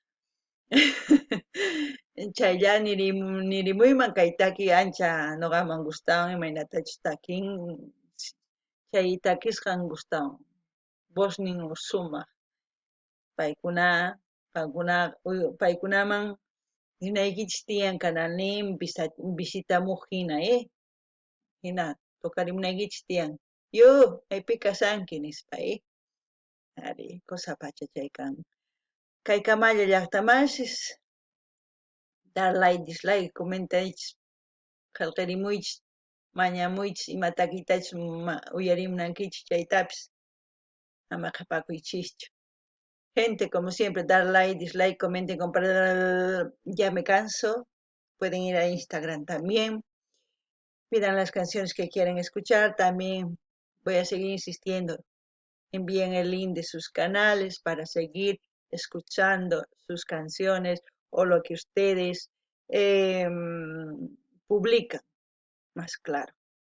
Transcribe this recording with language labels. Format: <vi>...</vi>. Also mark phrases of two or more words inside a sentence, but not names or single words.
<qu>Chaylla nirimuyman kay taki ancha nuqaman gustawan imaynatachus takin chay takisqan gustawan voznin sumaq paykunaman riqnaykichis tiyan canalnin visitamuq hina hina tuqarimunaykichis tiyan maypi kasanki nispa ari cosa pacha chay kan kay Camalla llaqtamanchis</qu> <es>dar like dislike</es> <qu>comentaychis qillqirimuychis mañamuychis ima takiytachus uyarimunankichis chaytapis ama qhapakuychischu</qu> <es>gente como siempre dar like dislike comenten compartir ya me canso pueden ir a Instagram también pidan las canciones que quieren escuchar también voy a seguir insistiendo envíen el link de sus canales para seguir escuchando sus canciones o lo que ustedes publican, más claro.</es>